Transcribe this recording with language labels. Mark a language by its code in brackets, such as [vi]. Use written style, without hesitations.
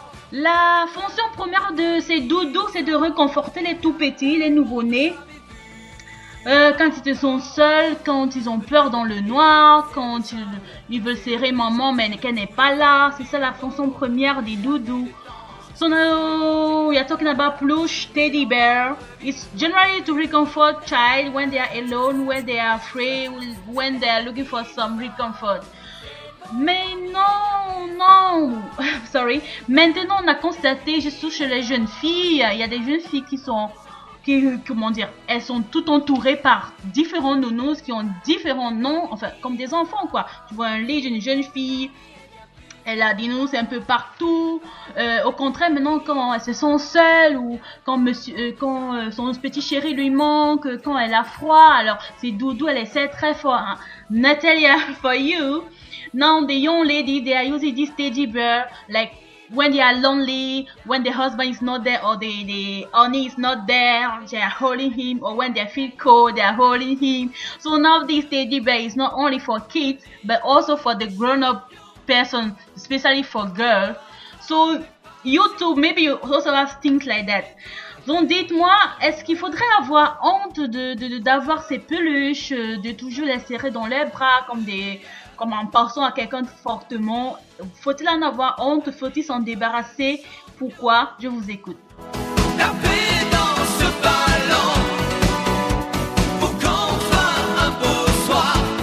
[fr] La fonction première de ces doudous, c'est de réconforter les tout petits, les nouveau-nés. Quand ils sont seuls, quand ils ont peur dans le noir, quand ils veulent serrer maman mais qu'elle n'est pas là. C'est ça la fonction première des doudous. [en] So now we are talking about plush teddy bear. It's generally to reconfort child when they are alone, when they are afraid, when they are looking for some reconfort. [fr] Mais non, sorry. Maintenant, on a constaté, surtout chez les jeunes filles, il y a des jeunes filles comment dire, elles sont toutes entourées par différents nounous qui ont différents noms, enfin, comme des enfants, quoi. Tu vois un lit d'une jeune fille, elle a des nounous un peu partout. Au contraire, maintenant, quand elles se sent seules ou quand son petit chéri lui manque, quand elle a froid, alors c'est doudou, elle essaie très fort. [en] Hein. Natalia, for you. Now the young lady, they are using this teddy bear like when they are lonely, when the husband is not there or the honey is not there, they are holding him, or when they feel cold, they are holding him. So now this teddy bear is not only for kids, but also for the grown-up person, especially for girls. So you too, maybe you also have things like that. [fr] Donc dites-moi, est-ce qu'il faudrait avoir honte d'avoir ces peluches, de toujours les serrer dans les bras comme en pensant à quelqu'un fortement? Faut-il en avoir honte? Faut-il s'en débarrasser? Pourquoi? Je vous écoute. Tapez dans ce ballon pour qu'on fasse un beau soir.